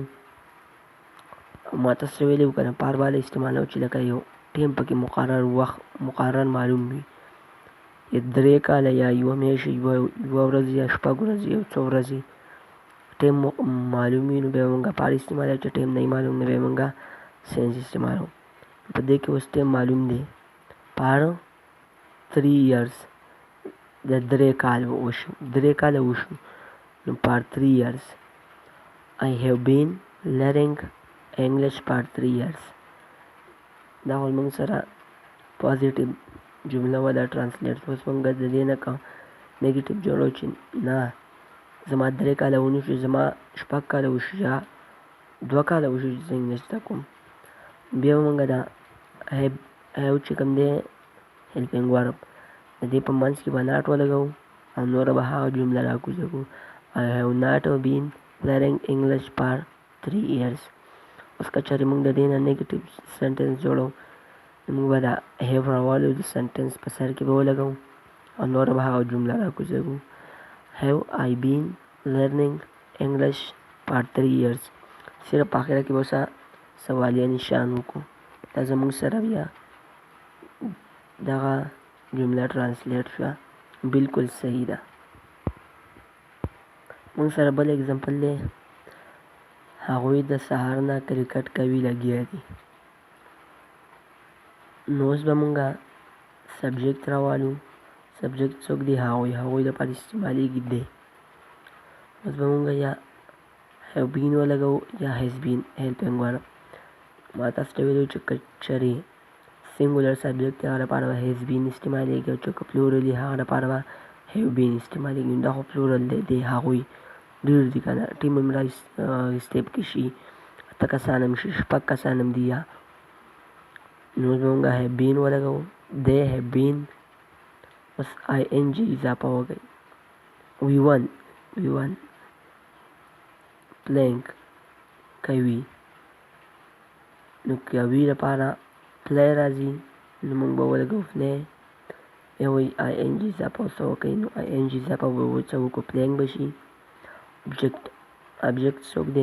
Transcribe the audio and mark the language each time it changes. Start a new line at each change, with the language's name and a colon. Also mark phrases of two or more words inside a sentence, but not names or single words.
Pashto: ما تاسو ویلي وو که نه پار بالا استعمالو چې لکه یو ټیم پکې مقرر وخت مقرر معلوم وي، یا 3 کاله یا یوه میاشت، یوه ورځ یا 6 ورځې، یو څو ورځې ټیم معلوم وي نو بیا به مونږه پار استعمالو. چې ټیم نه معلوم نو بیا مونږه سینس استعمالو. په دې کې اوس ټیم معلوم دی. پار
English: 3 years
Pashto: د 3 کال وشو، 3 کاله وشو نو پار
English: 3 years. I have been learning English for 3 years.
Pashto: دا خو موږ سره پازیټیو جمله ولا ترانسلیټ. اوس موږ د دې نه که نیګیټیو جوړو چې نه زما 3 کاله ونه شو، زما 6 کاله وشو یا 2 کاله وشو چې زه انګلیش زده کوم. بیا به موږ دا هیو چې کوم دی
English: helping verb
Pashto: د دې په منځ کې به ناټ ولګوو او نوره به هغه جمله راکوزه کړو.
English: I have not been learning English for 3 years.
Pashto: اوس که چېرې موږ د دې نه
English: negative sentence
Pashto: جوړو نو موږ به دا have راوالو، د سنټنس په سر کې به ولګوو او نوره به هغه جمله راکوزه کړو.
English: have I been learning English for 3 years.
Pashto: صرف په آخره کې به اوسه سوالیه نشان وکړو. دا زموږ سره بیا دغه جمله ترانسلیټ شوه، بالکل صحیح ده. موږ سره بل اگزامپل دی. هغوی د سهار نه کرکټ کوي لګیا دي. نو اوس به مونږه سبجیکټ راوالو. سبجیکټ څوک دی؟ هغوی لپاره استعمالیږي دی. اوس به مونږه یا
English: have been
Pashto: ولګوو یا
English: has been helping verb.
Pashto: ما تاسو ته ویلو چې که چېرې
English: singular subject
Pashto: هغه لپاره به
English: has been
Pashto: استعمالیږي او چې که پلورل وي هغه لپاره به
English: have been
Pashto: استعمالیږي. دا خو پلورل دی هغوی ډېر دي که نه، ټیم هم راایستې پکې شي، 8 کسان هم شي، 6 کسان هم دي یا. نو اوس به مونږه
English: have been
Pashto: ولګوو
English: they have been
Pashto: بس ing اضافه وکړئ.
English: we won playing کوي.
Pashto: نو کوي لپاره play راځي نو موږ به ولګو play. بیا وایي ing اضافه ورسره وکړئ نو ing اضافه به ورسره وکړو playing به شي. object څوک دی؟